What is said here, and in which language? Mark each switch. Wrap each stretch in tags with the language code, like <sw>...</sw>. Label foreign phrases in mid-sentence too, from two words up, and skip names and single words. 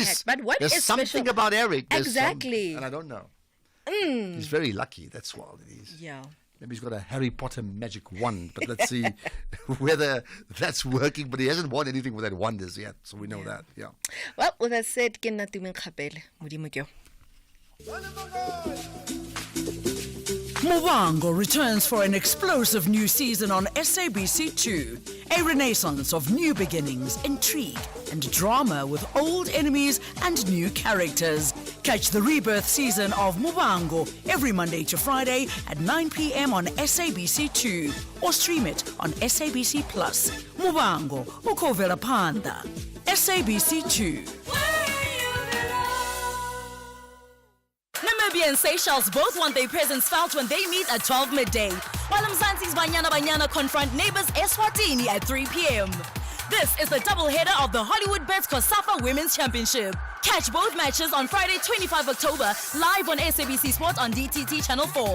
<en>But what there's is something special about Eric. Exactly. And I don't know. He's very lucky. That's what it is. Yeah. Maybe he's got a Harry Potter magic wand, but let's see whether that's working. But he hasn't won anything with that wonders yet, so we know that. Yeah. Well, with that said,</en> <tn>ke nna Tumeng Kgapele, Modimo ke yo.</tn> <en>Muvhango returns for an explosive new season on SABC2. A renaissance of new beginnings, intrigue, and drama with old enemies and new characters. Catch the rebirth season of Muvhango every Monday to Friday at 9 p.m. on SABC2 or stream it on SABC Plus.</en> <ve>Muvhango, ukovela panda.</ve> <en>SABC2. Namibia and Seychelles both want their presence felt when they meet at 12 midday, while Mzansi's Banyana Banyana confront neighbors Eswatini at 3 p.m. This is the doubleheader of the Hollywood Bets COSAFA Women's Championship. Catch both matches on Friday, 25 October, live on SABC Sport on DTT Channel 4.</en>